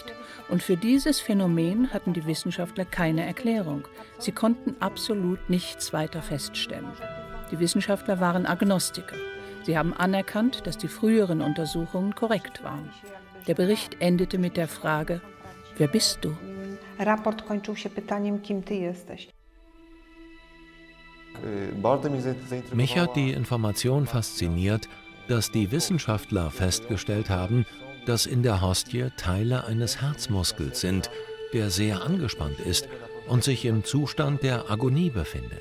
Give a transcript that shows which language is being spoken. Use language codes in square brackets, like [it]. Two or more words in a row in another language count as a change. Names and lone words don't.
[de] Und für dieses Phänomen hatten die Wissenschaftler keine Erklärung. Sie konnten absolut nichts weiter feststellen. Die Wissenschaftler waren Agnostiker. Sie haben anerkannt, dass die früheren Untersuchungen korrekt waren. Der Bericht endete mit der Frage: Wer bist du? [pl] Raport kończył się pytaniem, kim ty jesteś. [de] Mich hat die Information fasziniert, dass die Wissenschaftler festgestellt haben, dass in der Hostie Teile eines Herzmuskels sind, der sehr angespannt ist und sich im Zustand der Agonie befindet.